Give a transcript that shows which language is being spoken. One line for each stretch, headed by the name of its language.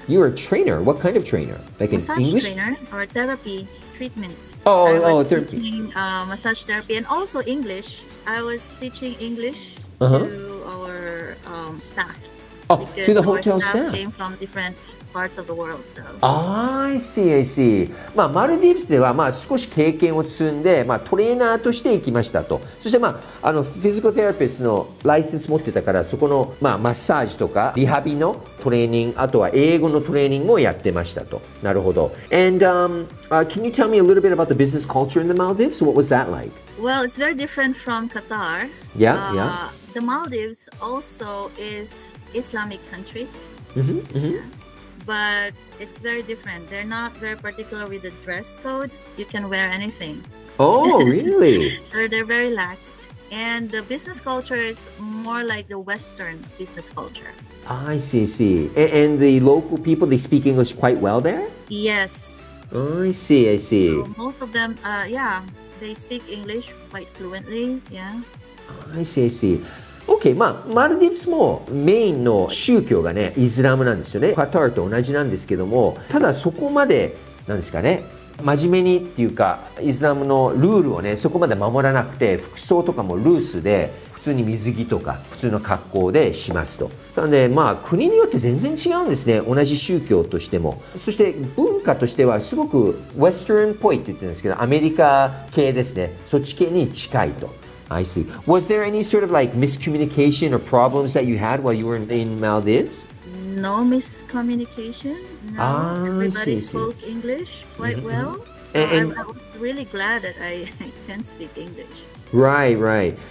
English: You were a trainer? What kind of trainer? Like an massage English? trainer or therapy treatments. Therapy. Teaching, massage therapy and also English. I was teaching English Uh-huh. to our staff. Oh, to the hotel staff staff. came from different parts of the world. So. I see, I see.
Japanese: マルディブスでは少し経験を積んで、トレーナーとして行きましたと。そしてフィジカルテラピストのライセンス持ってたから、そこのマッサージとかリハビのトレーニング、あとは英語のトレーニングをやってましたと。なるほど。
English: And can you tell me a little bit about the business culture in the Maldives? What was that like? Well, it's very different from Qatar. Yeah. The Maldives also is Islamic country. But it's very different. They're not very particular with the dress code. You can wear anything. Oh, really? So they're very laxed. And the business culture is more like the Western business culture. I see. And the local people, they speak English quite well there? Yes. I see. So most of them, they speak English quite fluently. Yeah. I see.
Japanese: OK、マルディブスもメインの宗教がね、イスラムなんですよね。カタールと同じなんですけども、ただそこまで、なんですかね、真面目にっていうか、イスラムのルールをね、そこまで守らなくて、服装とかもルースで、普通に水着とか、普通の格好でしますと。なので、国によって全然違うんですね。同じ宗教としても。そして文化としては、すごくウェスタンっぽいって言ってるんですけど、アメリカ系ですね。そっち系に近いと。
English: I see. Was there any sort of like miscommunication or problems that you had while you were in Maldives? No miscommunication. No, everybody spoke English quite well. So I was really glad that I can speak English. Right.